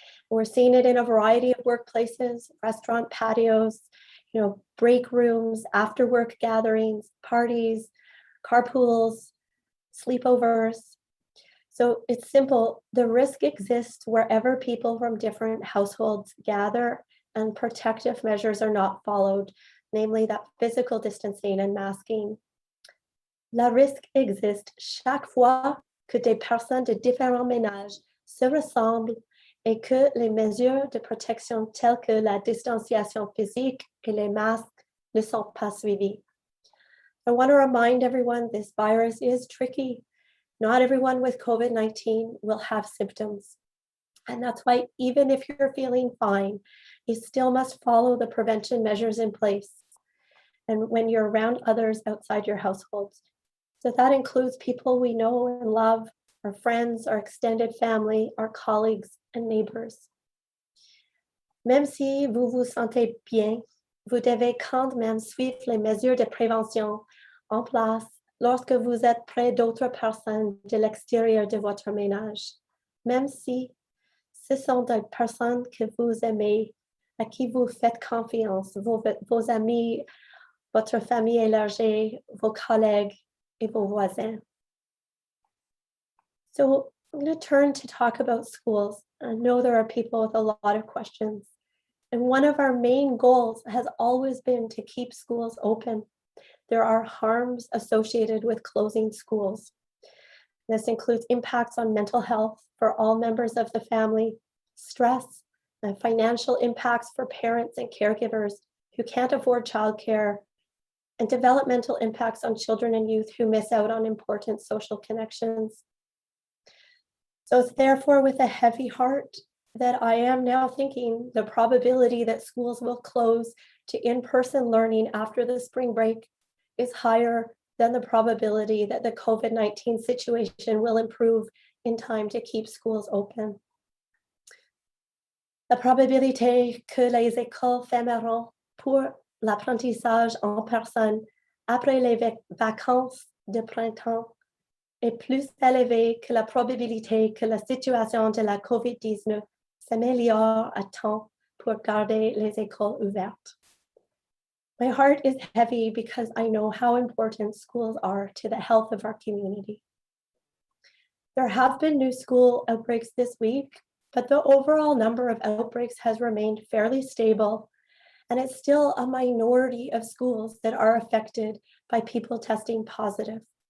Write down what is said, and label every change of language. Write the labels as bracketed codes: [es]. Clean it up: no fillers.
[en] We're seeing it in a variety of workplaces, restaurant patios, break rooms, after work gatherings, parties, carpools, sleepovers. So it's simple. The risk exists wherever people from different households gather and protective measures are not followed, namely that physical distancing and masking. [fr] Le risque existe chaque fois que des personnes de différents ménages se ressemblent et que les mesures de protection telles que la distanciation physique et les masques ne sont pas suivies. [en] I want to remind everyone this virus is tricky. Not everyone with COVID-19 will have symptoms. And that's why, even if you're feeling fine, you still must follow the prevention measures in place. And when you're around others outside your households. So that includes people we know and love, our friends, our extended family, our colleagues, and neighbors. [fr] Même si vous vous sentez bien, vous devez quand même suivre les mesures de prévention en place lorsque vous êtes près d'autres personnes de l'extérieur de votre ménage. Même si ce sont des personnes que vous aimez, à qui vous faites confiance, vos amis, votre famille élargie, vos collègues, et vos voisins. [en] So I'm going to turn to talk about schools. I know there are people with a lot of questions. And one of our main goals has always been to keep schools open. There are harms associated with closing schools. This includes impacts on mental health for all members of the family, stress, and financial impacts for parents and caregivers who can't afford childcare, and developmental impacts on children and youth who miss out on important social connections. So it's therefore with a heavy heart that I am now thinking the probability that schools will close to in-person learning after the spring break is higher than the probability that the COVID-19 situation will improve in time to keep schools open. [fr] La probabilité que les écoles fermeront pour l'apprentissage en personne après les vacances de printemps est plus élevée que la probabilité que la situation de la COVID-19 s'améliore à temps pour garder les écoles ouvertes. [en] My heart is heavy because I know how important schools are to the health of our community. There have been new school outbreaks this week, but the overall number of outbreaks has remained fairly stable, and it's still a minority of schools that are affected by people testing positive.